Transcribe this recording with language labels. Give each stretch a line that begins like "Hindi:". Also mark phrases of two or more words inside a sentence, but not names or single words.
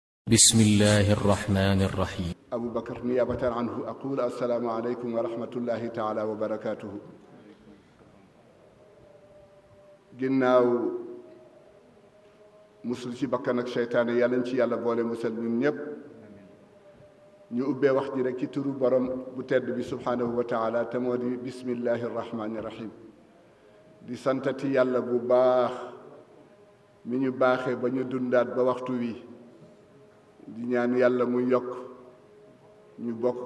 Arabic: بسم الله الرحمن الرحيم. أبو بكر نيابة عنه أقول السلام عليكم ورحمة الله تعالى وبركاته.
Wolof: ginnaaw musul ci bakkan ak seytaane yàlla ñu ci yàlla boole musal ñun ñëpp ñu ubbee wax ji rek ci turu borom bu tedd bi
Arabic: سبحانه وتعالى
Wolof: te moo di
Arabic: بسم الله الرحمن الرحيم
Wolof: di santati yàlla bu baax mi ñu baaxee ba ñu dundaat ba waxtu wi di ñaan yàlla mu yokk ñu bokk